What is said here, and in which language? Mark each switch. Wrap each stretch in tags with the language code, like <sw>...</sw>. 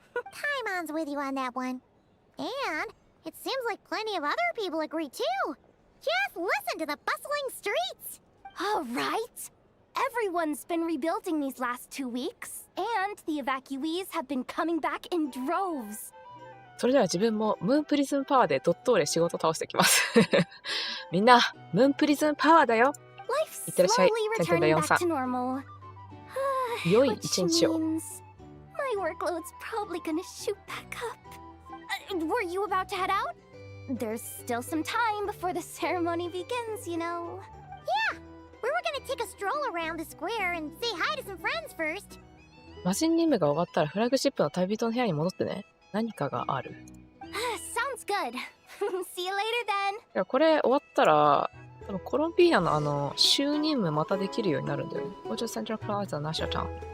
<en>Paimon's with you on that one. And it seems like plenty of other people agree, too. Just listen to the bustling streets. All right. Everyone's been rebuilding these last 2 weeks, and the evacuees have been coming back in droves.</en> <ja>それでは自分もムーンプリズムパワーでドットーレ仕事倒してきます。みんな、ムーンプリズムパワーだよ。いってらっしゃい、センテンダヨンさん。良い一日を。</ja> <en>My workload's probably gonna shoot back up. Were you about to head out? There's still some time before the ceremony begins, you know. Yeah, we were gonna take a stroll around the square and say hi to some friends first.</en> <ja>魔神任務が終わったらフラグシップの旅人の部屋に戻ってね。何かがある。</ja> <en>Sounds good. See you later then.</en> <ja>いや、これ終わったら、多分コロンビーナの就任務またできるようになるんだよね。</ja> <en>Go to Central Plaza, Nasha Town。</en>